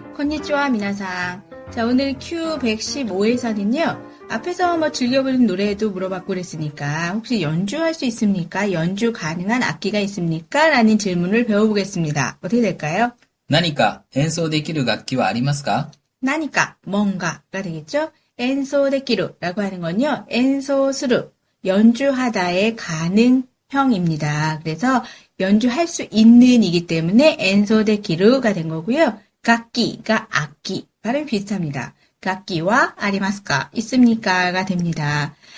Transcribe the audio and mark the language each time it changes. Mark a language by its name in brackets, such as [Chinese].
[Korean] konnichiwa, 미나상. 자, 오늘 Q115에서는요, 앞에서 뭐 즐겨 부르는 노래도 물어봤고 그랬으니까, 혹시 연주할 수 있습니까? 연주 가능한 악기가 있습니까? 라는 질문을 배워보겠습니다. 어떻게 될까요? [Japanese] 何か演奏できる楽器はありますか? [Korean] 나니까, 뭔가가 되겠죠? 엔소데키루라고 하는 건요, 엔소스루, 연주하다의 가능형입니다. 그래서 연주할 수 있는이기 때문에 엔소데키루가 된 거고요. 楽器가 악기, 발음 비슷합니다. 楽器와 아리마스까, 있습니까가 됩니다.